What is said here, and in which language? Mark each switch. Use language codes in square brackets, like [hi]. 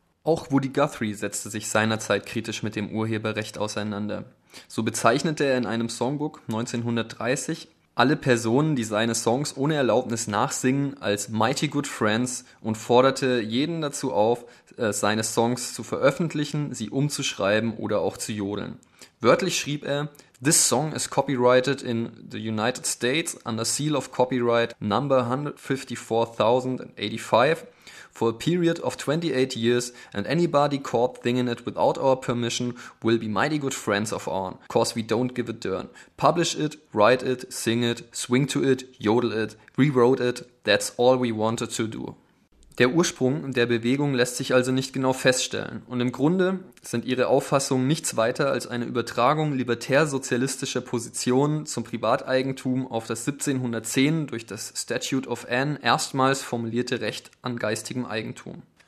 [de] Auch Woody Guthrie setzte sich seinerzeit kritisch mit dem Urheberrecht auseinander. So bezeichnete er in einem Songbook 1930 alle Personen, die seine Songs ohne Erlaubnis nachsingen, als Mighty Good Friends und forderte jeden dazu auf, seine Songs zu veröffentlichen, sie umzuschreiben oder auch zu jodeln. Wörtlich schrieb er, [en] "This song is copyrighted in the United States under seal of copyright number 154,085 for a period of 28 years and anybody caught singing it without our permission will be mighty good friends of ours, cause we don't give a darn. Publish it, write it, sing it, swing to it, yodel it, rewrote it, that's all we wanted to do." [de] Der Ursprung der Bewegung lässt sich also nicht genau feststellen und im Grunde sind ihre Auffassungen nichts weiter als eine Übertragung libertär-sozialistischer Positionen zum Privateigentum auf das 1710 durch das Statute of Anne erstmals formulierte Recht an geistigem Eigentum.